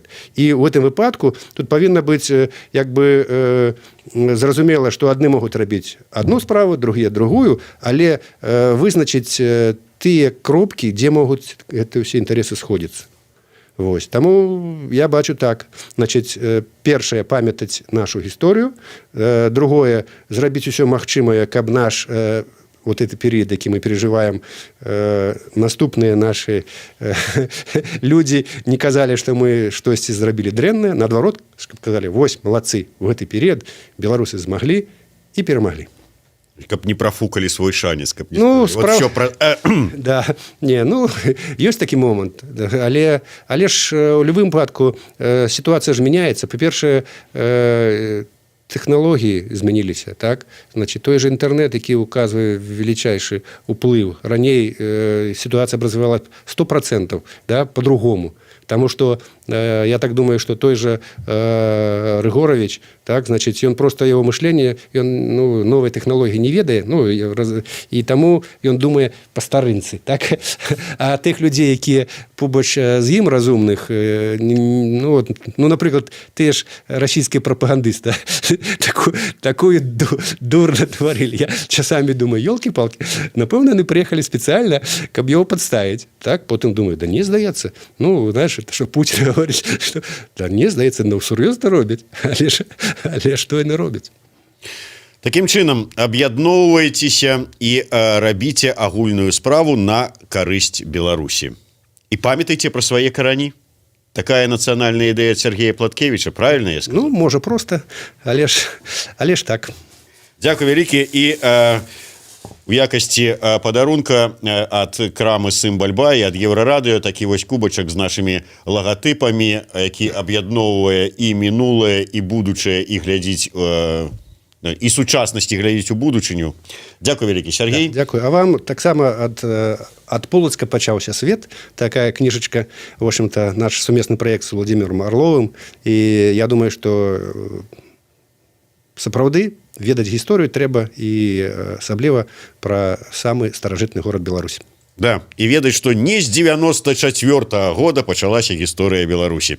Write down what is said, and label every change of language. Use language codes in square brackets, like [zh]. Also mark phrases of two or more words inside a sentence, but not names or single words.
[be] І ў гэтым выпадку тут павінна быць як бы зразумела, што адны могуць рабіць адну справу, другія другую, але вызначыць тыя кропкі, дзе могуць гэтыя ўсе інтарэсы сходзіцца. Вось. Таму я бачу так. Значыць, першае, памятаць нашу гісторыю. Другое, зрабіць усё магчымае, каб наш [ru] вот этот период, [be] які мы переживаем, наступныя нашы людзі не казалі, што мы штосьці зрабілі дрэннае, наадварот, казалі, вось, малацы, у гэты перыяд беларусы змаглі і перамаглі. Каб не профукали свой шанец, каб не Да, ёсць такі момант, але ж у любым выпадку сітуацыя ж мяняецца. Па-першае, тэхналогіі змяніліся, так? Значит, той же інтэрнэт, які указвае величайшы уплыў. Раней сітуацыя развівала 100%, да, [ru] по-другому. Потому что я так думаю, что той же Рыгорович, так, значит, он просто его мышление, он новой технологии [be] не ведае, и тому он думае по старынцы, [ru] так? [be] А тых людей, якія побач з ім разумных, напрыклад, ты ж расійскі прапагандыст, да? [ru] такую дурно творили. Я часами думаю, ёлки-палки, [be] напэўна, яны [ru] приехали специально, [be] каб [ru] его подставить, так? Потом думаю, да не, здаецца, знаешь, это что Путин говорит, что да не, [be] здаецца, сур'ёзна робяць, але што яны робяць? Такім чынам, аб'ядноўвайцеся і рабіце агульную справу на карысць Беларусі. І памятайце пра свае карані. Такая нацыянальная ідэя Сергея Платкевіча, [ru] правильно я сказал? [be] Можа проста, але ж так. Дзякуй вялікі і у якасці падарунка ад крамы Сымбальба і ад Еўрарадыё такі вось кубачак з нашымі лагатыпамі, які аб'ядноўвае і мінулае, і будучае, і глядзіць і сучаснасці глядзіць у будучыню. Дзякуй вялікі, Сергей. Дзякуй. А вам таксама ад Полацка пачаўся свет, такая кніжачка, [ru] в общем-то, [be] наш сумесны праект з Владимиром Орловым, і я думаю, што сапраўды ведаць гісторыю трэба і асабліва пра самы старажытны горад Беларусі. Да, і ведаць, што не з 94-го года пачалася гісторыя Беларусі.